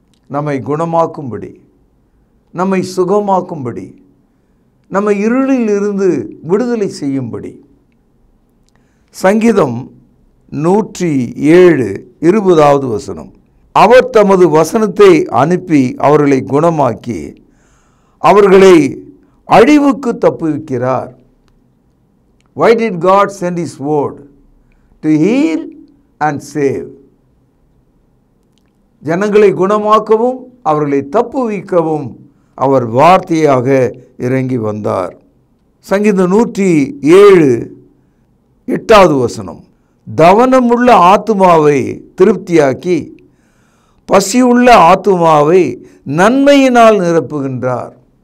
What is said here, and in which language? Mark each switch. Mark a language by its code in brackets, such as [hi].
[ta] நம்மை குணமாக்கும்படி, நம்மை சுகமாக்கும்படி, நம்மை இருளில் இருந்து விடுதலை செய்யும்படி. சங்கீதம் 107:20 வசனம், அவர் தமது வசனத்தை அனுப்பி அவர்களை குணமாக்கி அவர்களை அழிவுக்கு தப்புவிக்கிறார். [en] Why did God send His word? To heal and save. [ta] ஜனங்களை குணமாக்கவும் அவர்களை தப்புவிக்கவும் அவர் வார்த்தையாக இறங்கி வந்தார். சங்கீதம் 107:8 வசனம், தவனமுள்ள ஆத்துமாவை திருப்தியாக்கி பசியுள்ள ஆத்துமாவை நன்மையினால் நிரப்புகின்றார்.